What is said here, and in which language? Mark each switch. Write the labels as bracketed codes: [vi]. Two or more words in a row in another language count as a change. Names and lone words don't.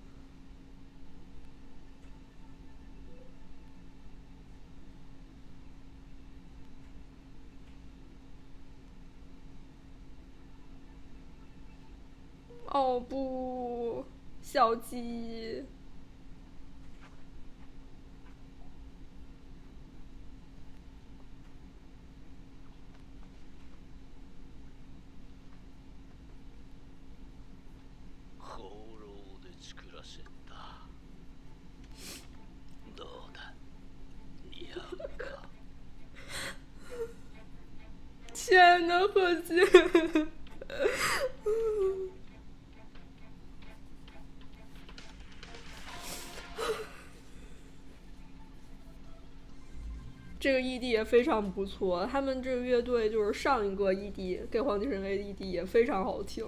[zh] 哦不，小鸡。 [ja] 放浪で作らせた。どうだ、似合うか。 [zh] 天呐，贺建！这个 ED 也非常不错，他们这个乐队就是上一个 ED 给黄帝神威的 ED 也非常好听。